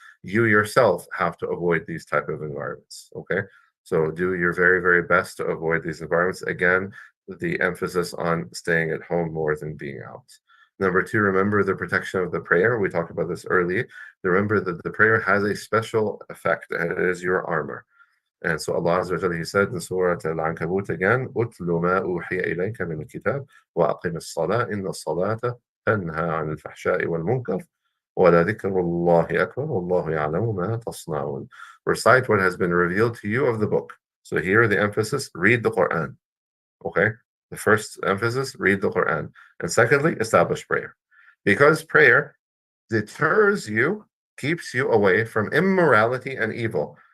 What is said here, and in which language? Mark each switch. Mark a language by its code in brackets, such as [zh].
[en] You yourself have to avoid these type of environments. Okay, so do your very very best to avoid these environments. Again, the emphasis on staying at home more than being out. Number two, remember the protection of the prayer. We talked about this early. Remember that the prayer has a special effect, and it is your armor. And so Allah Azza wa Jalla, He said in Surah Al-Ankabut again, [ar] أُتْلُ مَا أُوحِيَ إِلَيْكَ مِنَ الْكِتَابِ وَأَقِمِ الصَّلَاةَ إِنَّ الصَّلَاةَ تَنْهَى عَنِ الْفَحْشَاءِ وَالْمُنكَرِ وَلَذِكْرُ اللَّهِ أَكْبَرُ وَاللَّهُ يَعْلَمُ مَا تَصْنَعُونَ. [en] Recite what has been revealed to you of the book. So here the emphasis: read the Quran. Okay, the first emphasis: read the Quran, and secondly, establish prayer, because prayer deters you, keeps you away from immorality and evil.